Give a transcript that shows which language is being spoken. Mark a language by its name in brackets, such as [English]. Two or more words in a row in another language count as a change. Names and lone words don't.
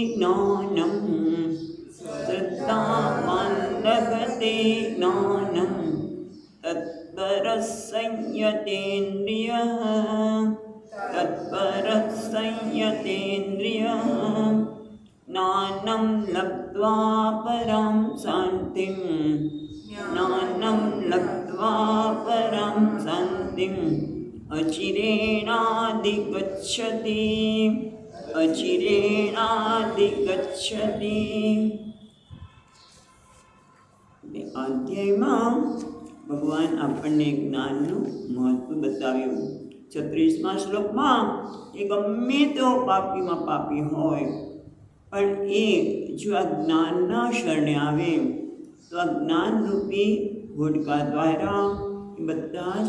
[Sanskrit] ज्ञानं तत्परः संयतेन्द्रियः ज्ञानं लब्ध्वा परां शान्तिम् अचिरेणाधिगच्छति। [Gujarati] અધ્યાયમાં ભગવાન આપણને જ્ઞાનનું મહત્વ બતાવ્યું। 36મા શ્લોકમાં એ ગમે તેવો પાપીમાં પાપી હોય પણ એ જો આ જ્ઞાનના શરણે આવે તો આ જ્ઞાનરૂપી ઘોડકા દ્વારા એ બધા જ